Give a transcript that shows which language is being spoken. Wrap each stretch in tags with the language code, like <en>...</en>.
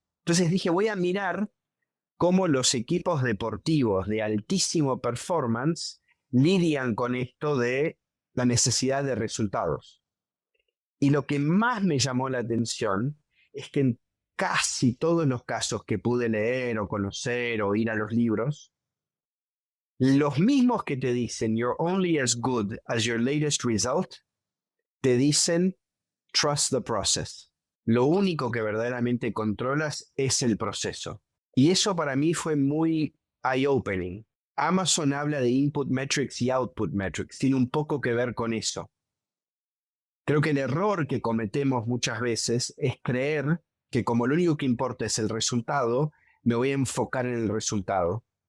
<es>Entonces dije, voy a mirar cómo los equipos deportivos de altísimo performance lidian con esto de la necesidad de resultados. Y lo que más me llamó la atención es que en casi todos los casos que pude leer o conocer o ir a los libros, Los mismos que te dicen</es> <en>you're only as good as your latest result,</en> <es>te dicen</es> <en>trust the process.</en> <es>Lo único que verdaderamente controlas es el proceso. Y eso para mí fue muy eye-opening. Amazon habla de input metrics y output metrics. Tiene un poco que ver con eso. Creo que el error que cometemos muchas veces es creer que como lo único que importa es el resultado, me voy a enfocar en el resultado.</es>